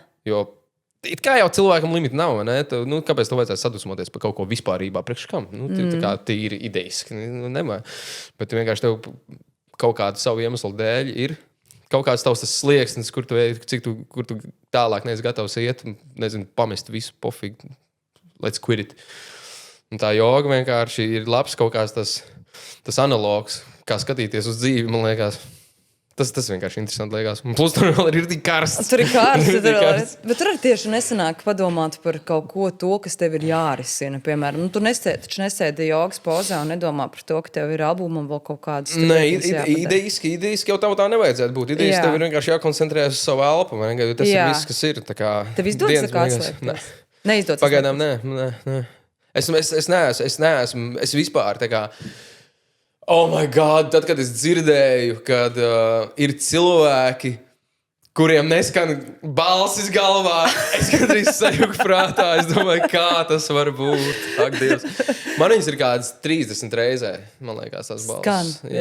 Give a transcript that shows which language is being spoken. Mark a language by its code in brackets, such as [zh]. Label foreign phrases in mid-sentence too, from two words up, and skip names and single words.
[lv] Jo it kā jau cilvēkam limita nav, ne? Kāpēc tev vajadzētu sadusmoties par kaut ko vispārībā? Priekš kam? Tā kā tīri ideiski. Nevajag. Bet vienkārši tev kaut kādu savu iemeslu dēļ ir kaut kāds tavs tas slieksnis, kur tu tālāk neesi gatavs iet, nezinu, pamest visu pofīgi. [en] Let's quit it. [lv] Un tā joga vienkārši ir labs kaut kāds tas analogs, kā skatīties uz dzīvi, man liekas. Tas vienkārši interesanti liekas. Un plus tur vēl ir tik karsts. Tur ir karsts. Bet tur arī tieši nesanāk padomāt par kaut ko to, kas tev ir jārisina. Piemēram, tu taču nesēdi jogas pozā un nedomā par to, ka tev ir albumam vēl kaut kādas... Nē, idejiski jau tā nevajadzētu būt. Idejiski tev ir vienkārši jākoncentrējas uz savu elpu. Tas ir viss, kas ir. Tev izdodas kā atslēgties? Neizdodas. Pagaidām, nē. Es neesmu. Es vispār tā kā... [en] Oh my God, [lv] tad, kad es dzirdēju, kad ir cilvēki, kuriem neskan balsis galvā, es gandrīz sajūgu prātā. Es domāju, kā tas var būt. Ak, Dievs. Man viņas ir kādas 30 reizē, man liekas, tās balsis. Skan.